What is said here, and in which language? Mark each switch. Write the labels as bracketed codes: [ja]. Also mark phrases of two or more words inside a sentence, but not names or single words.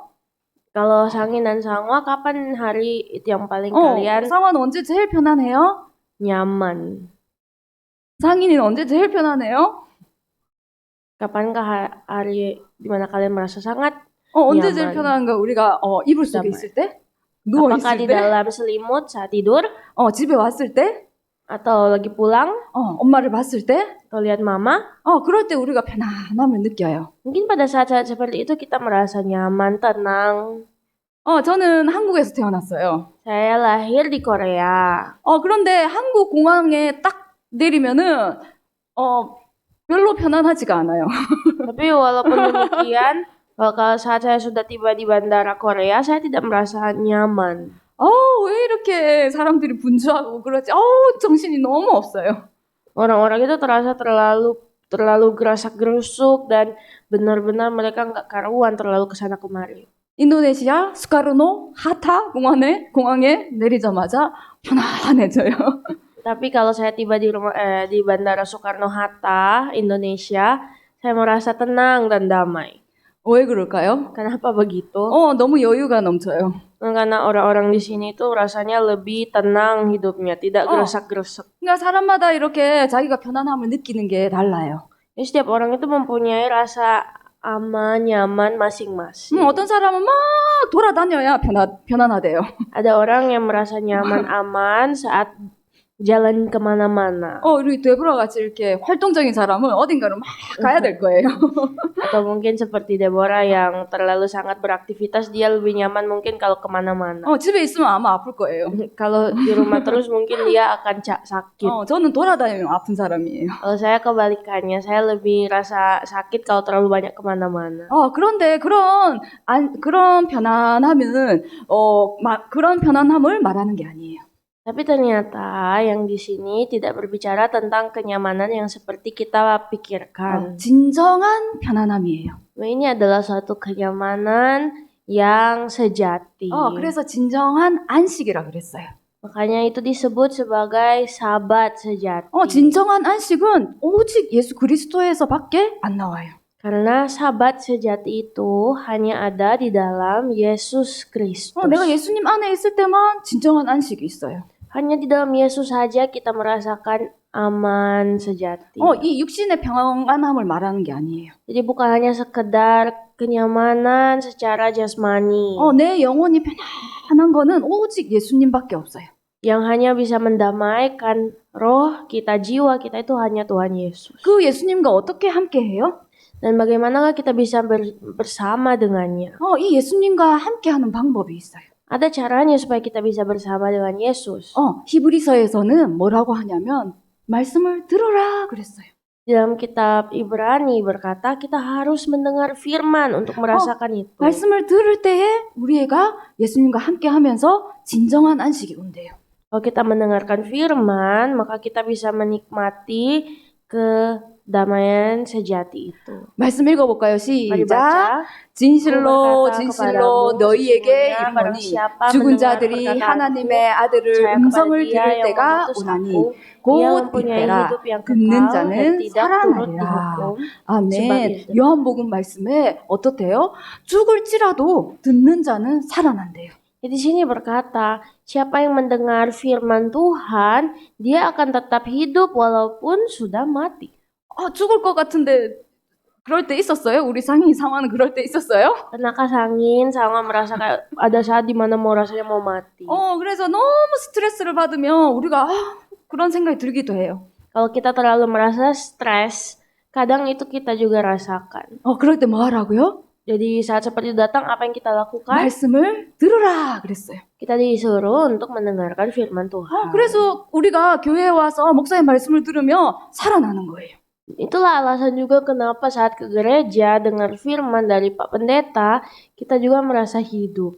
[id] Kalau Sangin dan Sangwa, kapan hari itu yang paling kalian [ko] 상화는 언제 제일 편안해요? [id] nyaman? [ko] 상인이는 언제 제일 편안해요? [id] Kapankah hari di mana kalian merasa sangat [ko] 언제 [id] nyaman? [ko] 제일 편안한가? 우리가 이불 속에 있을 때? 누워 [id] Apakah [ko] 있을 [id] di [ko] 때? [id] dalam selimut saat tidur? [ko] 집에 왔을 때? [id] atau lagi pulang, [ko] 엄마를 봤을 때, [id] atau lihat mama, [ko] 그럴 때 우리가 편안함을 느껴요. [id] mungkin pada saat-saat seperti itu kita merasa nyaman, tenang. [ko] 저는 한국에서 태어났어요. [id] Saya lahir di Korea. [ko] 그런데 한국 공항에 딱 내리면은, 별로 편안하지가 않아요. [id] Tapi walaupun demikian, kalau saat saya sudah tiba di bandara Korea, saya tidak merasa nyaman. [ko] 왜 이렇게 사람들이 분주하고 그러지? 정신이 너무 없어요. [id] Orang-orang itu terasa terlalu gerasak-gerusuk dan benar-benar mereka nggak karuan terlalu kesana kemari. [ko] 인도네시아 스카르노 하타 공항에 내리자마자 편안해져요. [id] Tapi kalau saya tiba di Bandara Soekarno-Hatta, Indonesia, saya merasa tenang dan damai. [ko] 왜 그럴까요? [id] Kenapa begitu? [ko] 너무 여유가 넘쳐요. [id] Karena orang-orang di sini itu rasanya lebih tenang hidupnya, tidak gerasak-gerusuk. [ko] 그러니까 사람마다 이렇게 자기가 편안함을 느끼는 게 달라요. [id] Jadi setiap orang itu mempunyai rasa aman, nyaman masing-masing. [ko] 어떤 사람은 막 돌아다녀야 편안하대요. [id] Ada orang yang merasa nyaman, aman saat jalan kemana-mana. [ko] 우리 데브라 같이 이렇게 활동적인 사람은 어딘가로 막 가야 될 거예요. [id] Atau mungkin seperti Deborah yang terlalu sangat beraktivitas, dia lebih nyaman mungkin kalau kemana-mana. [ko] 집에 있으면 아마 아플 거예요. [id] Kalau di rumah terus mungkin dia akan sakit. [ko] 저는 돌아다니면 아픈 사람이에요. [id] Kalau saya kebalikannya, saya lebih rasa sakit kalau terlalu banyak kemana-mana. [ko] 그런데 그런 편안함은 그런 편안함을 말하는 게 아니에요. [id] Tapi ternyata yang di sini tidak berbicara tentang kenyamanan yang seperti kita pikirkan. [ko] 진정한 편안함이에요. [id] Ini adalah suatu kenyamanan yang sejati. [ko] 그래서 진정한 안식이라 그랬어요. [id] Makanya itu disebut sebagai sabat sejati. [ko] 진정한 안식은 오직 예수 그리스도에서밖에 안 나와요. [id] Karena sabat sejati itu hanya ada di dalam Yesus Kristus. [ko] 내가 예수님 안에 있을 때만 진정한 안식이 있어요. [id] Hanya di dalam Yesus saja kita merasakan aman sejati. [ko] 이 육신의 평안함을 말하는 게 아니에요. [id] Jadi bukan hanya sekedar kenyamanan secara jasmani. [ko] 내 영혼이 편안한 거는 오직 예수님밖에 없어요. [id] Yang hanya bisa mendamaikan roh kita, jiwa kita itu hanya Tuhan Yesus. [ko] 그 예수님과 어떻게 함께 해요? [id] Dan bagaimanakah kita bisa bersama dengannya? [ko] 이 예수님과 함께하는 방법이 있어요. [id] Ada caranya supaya kita bisa bersama dengan Yesus. [ko] 히브리서에서는 뭐라고 하냐면 말씀을 들어라 그랬어요. [id] Dalam kitab Ibrani berkata kita harus mendengar firman untuk merasakan itu. [ko] 말씀을 들을 때에 우리가 예수님과 함께하면서 진정한 안식이 온대요. [id] Kalau kita mendengarkan firman, maka kita bisa menikmati kedamaian sejati itu. [ko] 말씀 읽어볼까요? [id] Mari [ko] 시작. [id] baca. [ko] 진실로 [id] berkata [ko] 진실로 [id] kepadamu, [ko] 너희에게 [id] sesungguhnya barang [ko] 이르노니 [id] siapa [ko] 죽은 [id] mendengar [ko] 자들이 [id] perkataanku, [ko] 하나님의 아들을 [id] percaya [ko] 음성을 [id] kepada dia [ko] 들을 [id] yang [ko] 때가 [id] mengutus [ko] 오나니 [id] aku, dia [ko] 곧 [id] mempunyai [ko] 이때라 [id] hidup yang [ko] 듣는 [id] kekal dan [ko] 자는 [id] tidak turut [ko] 살아나리라. [id] dihukum. [ko] 아멘. [id] sebab [ko] 요한복음 말씀에 어떻대요? 죽을지라도 듣는 자는 살아난대요. [id] Di sini berkata, siapa yang mendengar firman Tuhan, dia akan tetap hidup walaupun sudah mati. [ko] 죽을 것 같은데 그럴 때 있었어요? 우리 상인 상황은 그럴 때 있었어요? [id] Pernahkah Sangin sama merasa kayak ada saat dimana rasanya mau mati? [ko] 그래서 너무 스트레스를 받으면 우리가 그런 생각이 들기도 해요. [id] Kalau kita terlalu merasa stres, kadang itu kita juga rasakan. [ko] 그럴 때 뭐 하라고요? [id] Jadi saat seperti itu datang, apa yang kita lakukan? [ko] 말씀을 들으라 그랬어요. [id] Kita disuruh untuk mendengarkan firman Tuhan. [ko] 그래서 우리가 교회에 와서 목사의 말씀을 들으면 살아나는 거예요. [id] Itulah alasan juga kenapa saat ke gereja dengar firman dari Pak Pendeta, kita juga merasa hidup.